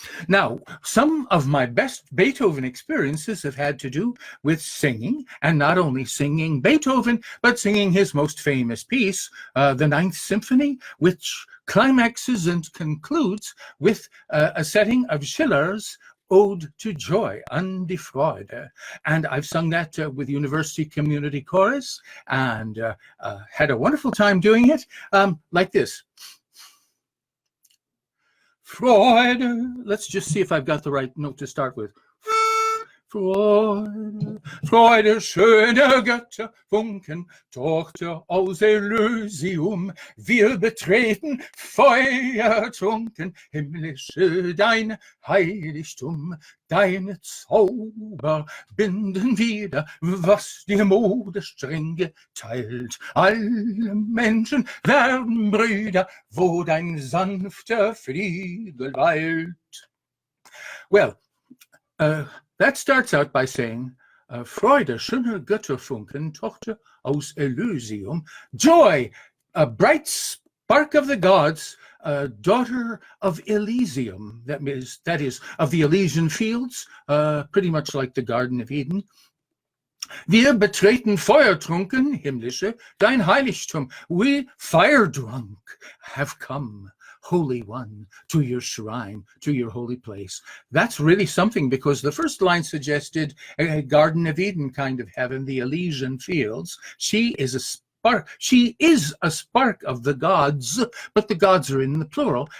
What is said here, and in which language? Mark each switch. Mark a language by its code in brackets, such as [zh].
[en] Now, some of my best Beethoven experiences have had to do with singing, and not only singing Beethoven, but singing his most famous piece, the Ninth Symphony, which climaxes and concludes with a setting of Schiller's Ode to Joy, An die Freude. And I've sung that with University Community Chorus and had a wonderful time doing it, like this. Freude. Let's just see if I've got the right note to start with. [de] Freude, Freude, schöne Götter, Funken, Tochter aus Elysium, wir betreten feuertrunken, himmlische dein Heiligtum, deine Zauber binden wieder, was die Mode streng geteilt. Alle Menschen werden Brüder, wo dein sanfter Flügel weilt. [en] Well, that starts out by saying, [de] Freude, schöne Götterfunken, Tochter aus Elysium, [en] joy, a bright spark of the gods, daughter of Elysium, that is, of the Elysian fields, pretty much like the Garden of Eden. [de] Wir betreten feuertrunken, himmlische, dein Heiligtum. [en] We, fire drunk, have come, Holy One, to your shrine, to your holy place. That's really something, because the first line suggested a Garden of Eden kind of heaven, the Elysian fields. She is a spark of the gods, but the gods are in the plural.